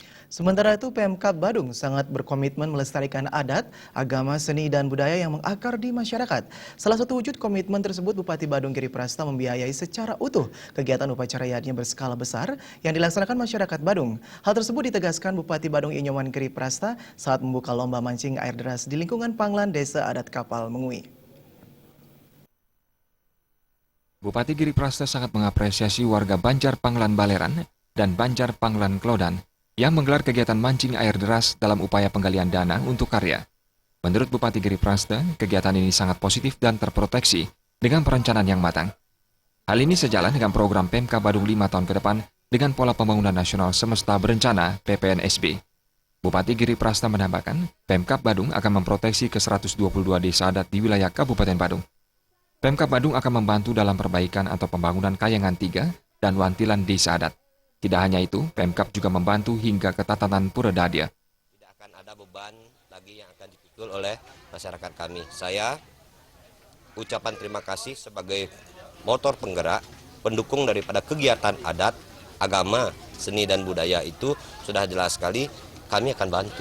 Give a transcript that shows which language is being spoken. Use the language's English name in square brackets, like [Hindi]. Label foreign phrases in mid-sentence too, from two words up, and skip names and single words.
[Indonesian] Sementara itu, Pemkab Badung sangat berkomitmen melestarikan adat, agama, seni, dan budaya yang mengakar di masyarakat. Salah satu wujud komitmen tersebut, Bupati Badung Giri Prasta membiayai secara utuh kegiatan upacara yatnya berskala besar yang dilaksanakan masyarakat Badung. Hal tersebut ditegaskan Bupati Badung Inyoman Giri Prasta saat membuka lomba mancing air deras di lingkungan Panglan Desa Adat Kapal Mengui. Bupati Giri Prasta sangat mengapresiasi warga Banjar Panglan Baleran dan Banjar Panglan Klodan yang menggelar kegiatan mancing air deras dalam upaya penggalian dana untuk karya. Menurut Bupati Giri Prasta, kegiatan ini sangat positif dan terproteksi dengan perencanaan yang matang. Hal ini sejalan dengan program Pemkab Badung 5 tahun ke depan dengan pola pembangunan nasional semesta berencana (PPNSB). Bupati Giri Prasta menambahkan, Pemkab Badung akan memproteksi ke 122 desa adat di wilayah Kabupaten Badung. Pemkab Badung akan membantu dalam perbaikan atau pembangunan Kayangan 3 dan Wantilan Desa Adat. Tidak hanya itu, Pemkab juga membantu hingga ke tatanan Pura Dadia. Tidak akan ada beban lagi yang akan dipikul oleh masyarakat kami. Saya ucapan terima kasih sebagai motor penggerak, pendukung daripada kegiatan adat, agama, seni dan budaya itu sudah jelas sekali kami akan bantu.